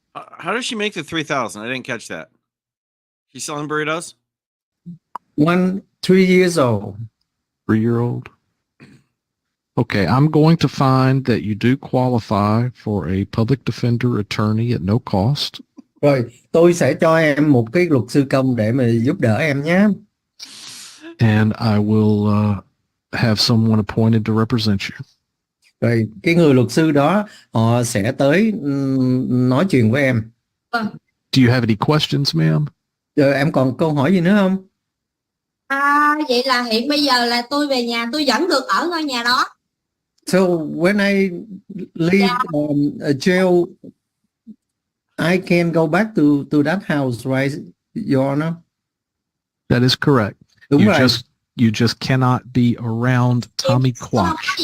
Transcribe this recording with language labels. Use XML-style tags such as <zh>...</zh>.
<en>How does she make the 3,000? I didn't catch that. She's selling burritos? 3 years old. 3-year-old? Okay, I'm going to find that you do qualify for a public defender attorney at no cost.</en> <vi>Rồi, tôi sẽ cho em một cái luật sư công để mà giúp đỡ em nhé.</vi> <en>And I will have someone appointed to represent you.</en> <vi>Rồi, cái người luật sư đó họ sẽ tới nói chuyện với em.</vi> <en>Do you have any questions, ma'am?</en> <vi>Rồi, em còn câu hỏi gì nữa không? Vậy là hiện bây giờ là tôi về nhà tôi vẫn được ở ngôi nhà đó.</vi> <en>So when I leave a jail, I can go back to that house, right, Your Honor? That is correct.</en> <vi>Đúng</vi> <en>You</en> <vi>rồi.</vi> <en>just cannot be around Tommy Quach.</en>